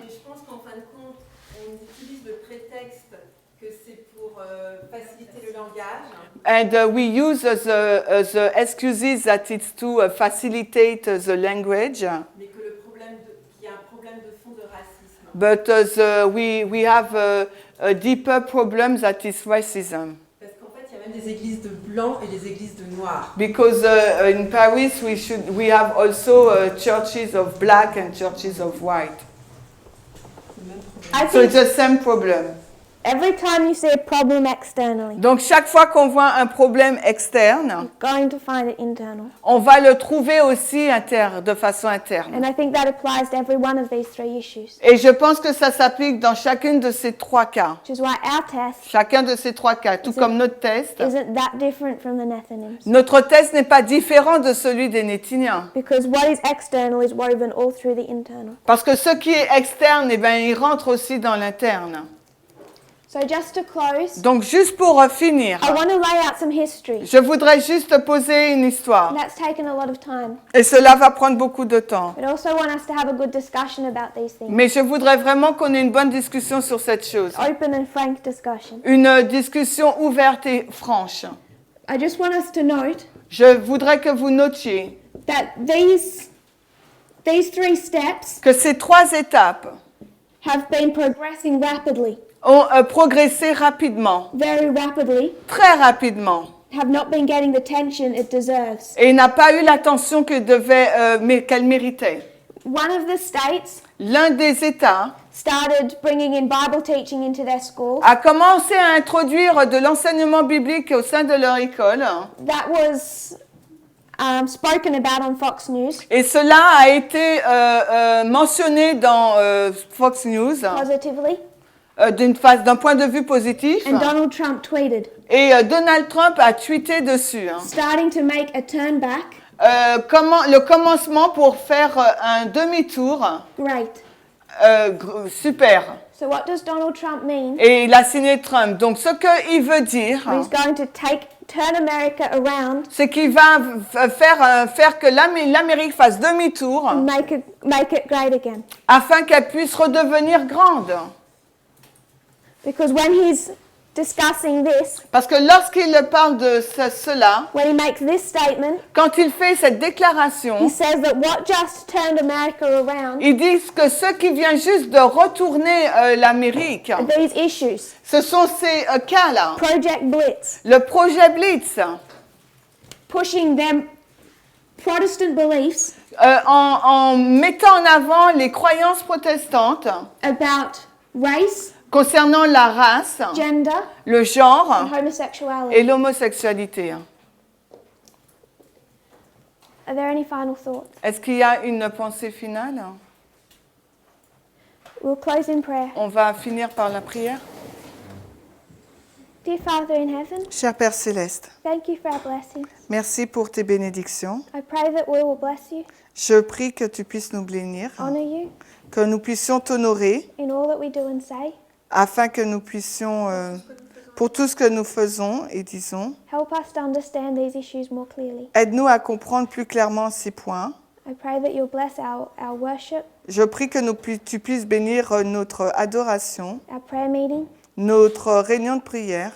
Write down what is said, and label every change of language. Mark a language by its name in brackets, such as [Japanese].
[French] et je pense qu'en fin de compte, on utilise le prétexte que c'est pour faciliter le langage, [English] And we use the excuses that it's to facilitate the language. [French] mais que le problème qu'il y a un problème de fond de racisme. [English] But we have a deeper problem that is racism. [French] Parce qu'en fait, il y a même des églises de blancs et des églises de noirs. [English] Because in Paris we have also churches of black and churches of white. I So think it's the same problem. every time you see a problem externally, [French] Donc chaque fois qu'on voit un problème externe, [English] you're going to find it internal. [French] on va le trouver aussi de façon interne. [English] And I think that applies to every one of these three issues. [French] Et je pense que ça s'applique dans chacune de ces trois cas. [English] Which is why our test [French] Chacun de ces trois cas, tout comme notre test. [English] isn't that different from the Nethinims. [French] Notre test n'est pas différent de celui des Néthiniens. [English] Because what is external is woven all through the internal. [French] Parce que ce qui est externe, eh bien, il rentre aussi dans l'interne. [English] So just to close, [French] Donc juste pour finir, [English] I want to lay out some history. [French] je voudrais juste poser une histoire. [English] And that's taken a lot of time. [French] Et cela va prendre beaucoup de temps. [English] But I also want us to have a good discussion about these things. [French] Mais je voudrais vraiment qu'on ait une bonne discussion sur cette chose. [English] Open and frank discussion. [French] Une discussion ouverte et franche. [English] I just want us to note [French] Je voudrais que vous notiez [English] that these three steps [French] que ces trois étapes [English] have been progressing rapidly, [French] ont progressé rapidement, [English] very rapidly, [French] très rapidement, [English] have not been getting the attention it deserves. [French] et n'a pas eu l'attention qu'elle méritait. [English] One of the states [French] L'un des États [English] started bringing in Bible teaching into their school. [French] a commencé à introduire de l'enseignement biblique au sein de leur école. [English] That was spoken about on Fox News [French] Et cela a été mentionné dans Fox News [English] positively, [French] d'un point de vue positif. [English] and Donald Trump tweeted, [French] Et Donald Trump a tweeté dessus. [English] starting to make a turn back. [French] Le commencement pour faire un demi-tour. [English] Great. [French] Super. [English] So what does Donald Trump mean? [French] Et il a signé Trump. Donc ce qu'il veut dire, [English] He's going to turn America around [French] c'est qu'il va faire que l'Amérique fasse demi-tour [English] and make it great again. [French] afin qu'elle puisse redevenir grande. [English] Because when he's discussing this, [French] Parce que lorsqu'il parle de cela, [English] when he makes this statement, [French] quand il fait cette [English] he [French] déclaration, [English] says that what just turned America around [French] il dit que ce qui vient juste de retourner l'Amérique, [English] are these issues. [French] ce sont ces cas-là. [English] Project Blitz, [French] Le projet Blitz, [English] pushing them Protestant beliefs [French] en mettant en avant les croyances protestantes [English] about race, [French] concernant la race, [English] gender, [French] le genre [English] and homosexuality. [French] et l'homosexualité. [English] Are there any final thoughts? [French] Est-ce qu'il y a une pensée finale? [English] We'll close in prayer. [French] On va finir par la prière. [English] Dear Father in heaven, [French] Cher Père Céleste, [English] thank you for our blessings. [French] merci pour tes bénédictions. [English] I pray that we will bless you, [French] Je prie que tu puisses nous bénir, [English] honor you, [French] que nous puissions t'honorer, [English] in all that we do and say. [French] afin que nous puissions, pour tout ce que nous faisons et disons, [English] Help us to understand these issues more clearly. [French] aide-nous à comprendre plus clairement ces points. [English] I pray that you'll bless our worship, [French] Je prie que tu puisses bénir notre adoration, [English] our prayer meeting. [French] notre réunion de prière,